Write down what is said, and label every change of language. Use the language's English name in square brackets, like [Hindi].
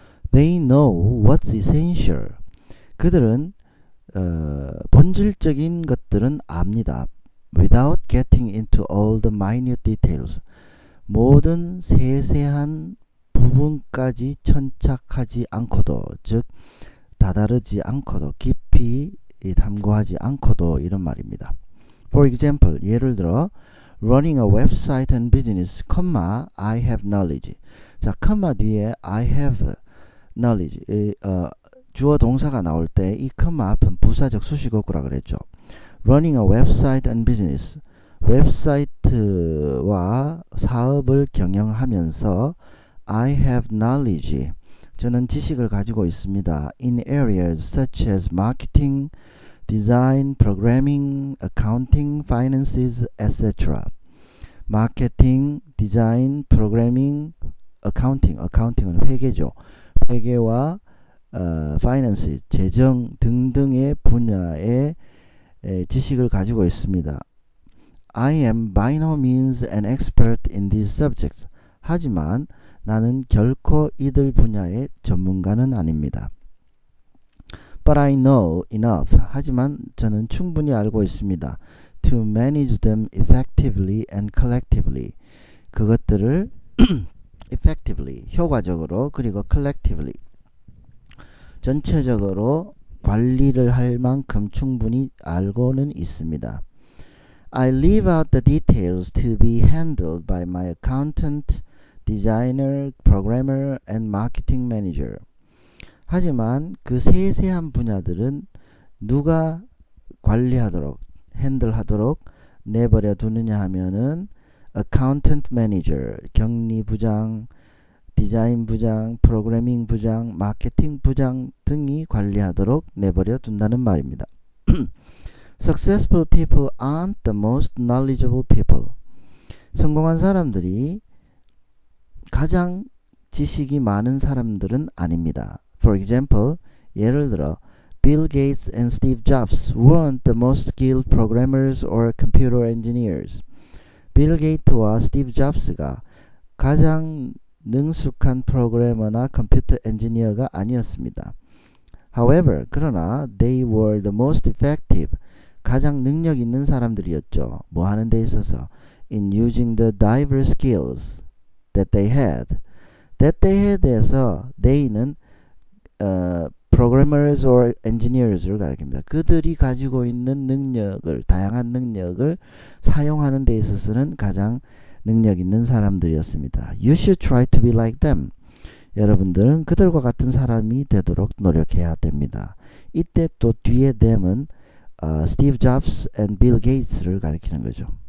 [English] They know what's essential. [Korean] 그들은 본질적인 것들은 압니다. [English] Without getting into all the minute details. [Korean] 모든 세세한 부분까지 천착하지 않고도, 즉 다다르지 않고도, 깊이 탐구하지 않고도, 이런 말입니다. [English] For example, [Korean] 예를 들어 [English] running a website and business, I have knowledge. [Korean] 자, 컴마 뒤에 I have knowledge, 주어 동사가 나올 때 이 컴마 앞은 부사적 수식어구라 그랬죠. [English] Running a website and business, [Korean] 웹사이트와 사업을 경영하면서 [English] I have knowledge, [Korean] 저는 지식을 가지고 있습니다. [English] In areas such as marketing, design, programming, accounting, finances, etc. [Korean] 마케팅, 디자인, 프로그래밍, accounting은 회계죠. 회계와 finance, 재정 등등의 분야에 지식을 가지고 있습니다. [English] I am by no means an expert in these subjects. [Korean] 하지만 나는 결코 이들 분야의 전문가는 아닙니다. [English] But I know enough. [Korean] 하지만 저는 충분히 알고 있습니다. [English] To manage them effectively and collectively. [Korean] 그것들을 effectively, 효과적으로, 그리고 collectively, 전체적으로 관리를 할 만큼 충분히 알고는 있습니다. [English] I leave out the details to be handled by my accountant, designer, programmer, and marketing manager. [Korean] 하지만 그 세세한 분야들은 누가 관리하도록, 핸들하도록 내버려 두느냐 하면은 accountant manager, 격리부장, 디자인 부장, 프로그래밍 부장, 마케팅 부장 등이 관리하도록 내버려 둔다는 말입니다. [English] Successful people aren't the most knowledgeable people. [Korean] 성공한 사람들이 가장 지식이 많은 사람들은 아닙니다. [English] For example, [Korean] 예를 들어 [English] Bill Gates and Steve Jobs weren't the most skilled programmers or computer engineers. [Korean] 빌 게이트와 스티브 잡스가 가장 능숙한 프로그래머나 컴퓨터 엔지니어가 아니었습니다. [English] However, 그러나 they were the most effective, [Korean] 가장 능력 있는 사람들이었죠. 뭐 하는 데 있어서 [English] in using the diverse skills that they had. [Korean] that they had에서 they는 programmers or engineers를 가리킵니다. 그들이 가지고 있는 능력을, 다양한 능력을 사용하는 데 있어서는 가장 능력 있는 사람들이었습니다. [English] You should try to be like them. [Korean] 여러분들은 그들과 같은 사람이 되도록 노력해야 됩니다. 이때 또 뒤에 them은 스티브 잡스 and 빌 게이츠를 가리키는 거죠.